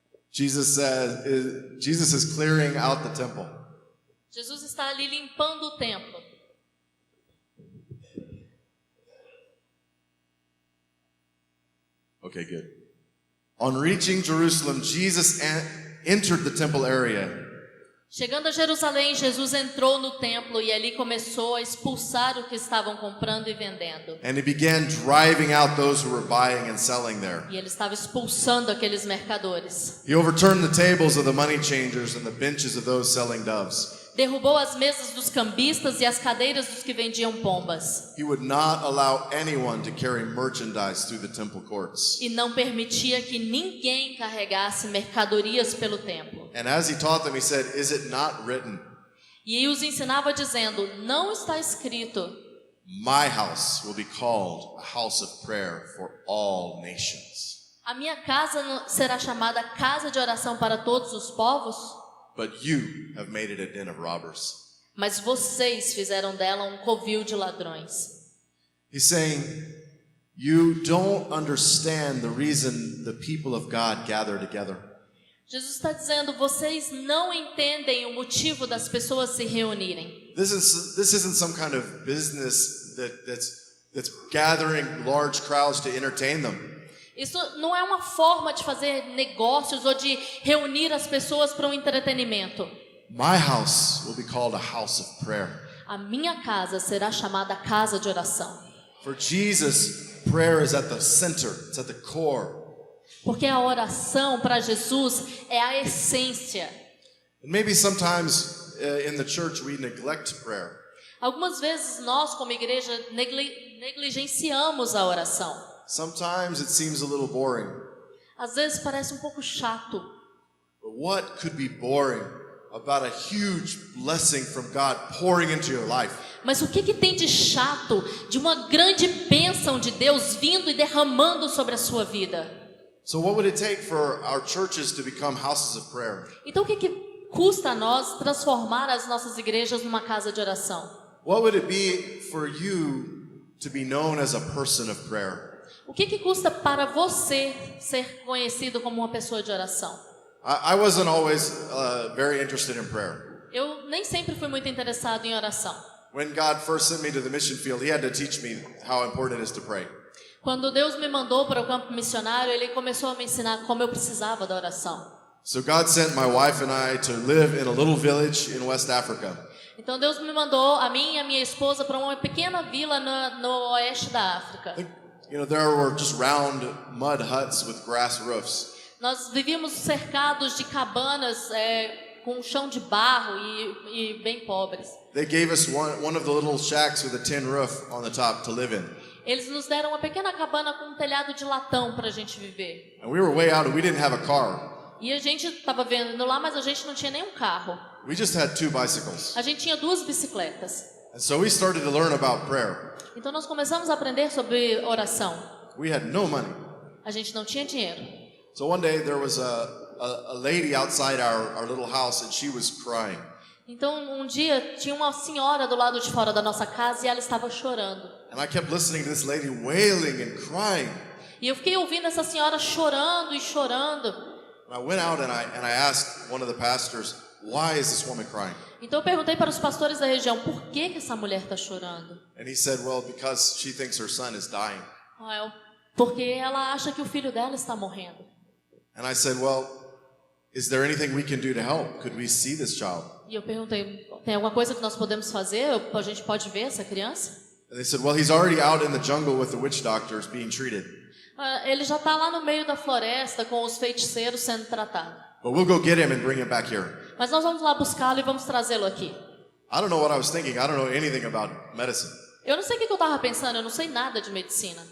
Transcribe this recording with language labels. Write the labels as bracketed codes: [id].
[en] Jesus is clearing out the temple. [pt] Jesus está ali limpando o templo. [en] Okay, good. On reaching Jerusalem, Jesus entered the temple area. [pt] Chegando a Jerusalém, Jesus entrou no templo e ali começou a expulsar o que estavam comprando e vendendo. [en] And he began driving out those who were buying and selling there. [pt] E ele estava expulsando aqueles mercadores. [en] He overturned the tables of the money changers and the benches of those selling doves. [pt] Derrubou as mesas dos cambistas e as cadeiras dos que vendiam pombas. [en] He would not allow anyone to carry merchandise through the temple courts. [pt] E não permitia que ninguém carregasse mercadorias pelo templo. [en] And as he taught them, he said, "Is it not written, [pt] E os ensinava dizendo, não está escrito, [en] my house will be called a house of prayer for all nations? [pt] a minha casa será chamada casa de oração para todos os povos? [en] But you have made it a den of robbers." [pt] Mas vocês fizeram dela um covil de ladrões. [en] He's saying, you don't understand the reason the people of God gather together. [pt] Jesus está dizendo, vocês não entendem o motivo das pessoas se reunirem. [en] This isn't some kind of business that's gathering large crowds to entertain them. [pt] Isso não é uma forma de fazer negócios ou de reunir as pessoas para um entretenimento. [en] My house will be called a house of prayer. [pt] A minha casa será chamada casa de oração. [en] For Jesus, prayer is at the center, it's at the core. [pt] Porque a oração para Jesus é a essência. [en] And maybe sometimes in the church we neglect prayer. [pt] Algumas vezes nós, como igreja, negligenciamos a oração. [en] Sometimes it seems a little boring. [pt] Às vezes parece um pouco chato. [en] But what could be boring about a huge blessing from God pouring into your life? [pt] Mas o que tem de chato de uma grande bênção de Deus vindo e derramando sobre a sua vida? [en] So what would it take for our churches to become houses of prayer? [pt] Então o que custa a nós transformar as nossas igrejas numa casa de oração? [en] What would it be for you to be known as a person of prayer? [pt] O que custa para você ser conhecido como uma pessoa de oração? [en] I wasn't always very interested in prayer. [pt] Eu nem sempre fui muito interessado em oração. [en] When God first sent me to the mission field, He had to teach me how important it is to pray. [pt] Quando Deus me mandou para o campo missionário, Ele começou a me ensinar como eu precisava da oração. [en] So God sent my wife and I to live in a little village in West Africa. [pt] Então Deus me mandou, a mim e a minha esposa, para uma pequena vila no oeste da África. [en] You know, there were just round mud huts with grass roofs. [pt] Nós vivíamos cercados de cabanas com chão de barro e bem pobres. [en] They gave us one of the little shacks with a tin roof on the top to live in. [pt] Eles nos deram uma pequena cabana com um telhado de latão para a gente viver. [en] And we were way out and we didn't have a car. [pt] E a gente estava vendo lá, mas a gente não tinha nenhum carro. [en] We just had 2 bicycles. [pt] A gente tinha 2 bicicletas. [en] And so we started to learn about prayer. [pt] Então nós começamos a aprender sobre oração. [en] We had no money. [pt] A gente não tinha dinheiro. [en] So one day there was a lady outside our little house and she was crying. [pt] Então, um dia, tinha uma senhora do lado de fora da nossa casa e ela estava chorando. [en] And I kept listening to this lady wailing and crying. [pt] E eu fiquei ouvindo essa senhora chorando e chorando. [en] And I went out and I asked one of the pastors, why is this woman crying? [pt] Então, eu perguntei para os pastores da região, por que essa mulher está chorando? [en] And he said, well, because she thinks her son is dying. [pt] Porque ela acha que o filho dela está morrendo. [en] And I said, well, is there anything we can do to help? Could we see this child? [pt] E eu perguntei, tem alguma coisa que nós podemos fazer? A gente pode ver essa criança? [en] And they said, well, he's already out in the jungle with the witch doctors being treated. [pt] Ele já está lá no meio da floresta com os feiticeiros sendo tratado. [en] But we'll go get him and bring him back here. [pt] Mas nós vamos lá buscá-lo e vamos trazê-lo aqui. [en] I don't know what I was thinking. I don't know anything about medicine. [pt] Eu não sei o que eu estava pensando, eu não sei nada de medicina.